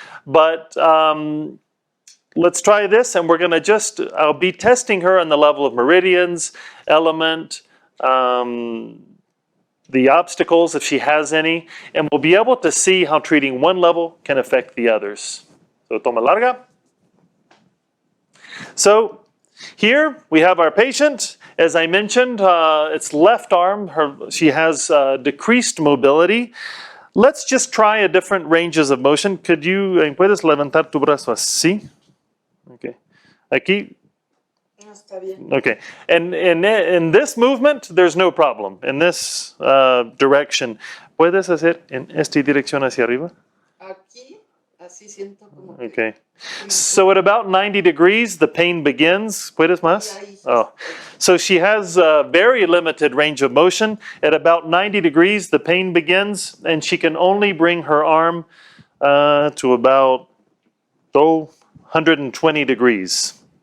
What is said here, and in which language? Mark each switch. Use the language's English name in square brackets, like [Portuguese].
[English] But let's try this, and we're going to I'll be testing her on the level of meridians, element, the obstacles, if she has any, and we'll be able to see how treating one level can affect the others. So, [Spanish] toma larga. [English] So, here we have our patient. As I mentioned, it's left arm. She has decreased mobility. Let's just try a different ranges of motion. [Spanish] ¿Puedes levantar tu brazo así? Okay. Aquí. Está bien. [English] Okay, and in this movement, there's no problem. In this direction, [Spanish] ¿puedes hacer en esta dirección hacia arriba? Aquí, así siento como. [English] Okay, so at about 90 degrees, the pain begins. [Spanish] ¿Puedes más? [English] Oh, so she has a very limited range of motion. At about 90 degrees, the pain begins, and she can only bring her arm to about 120 degrees.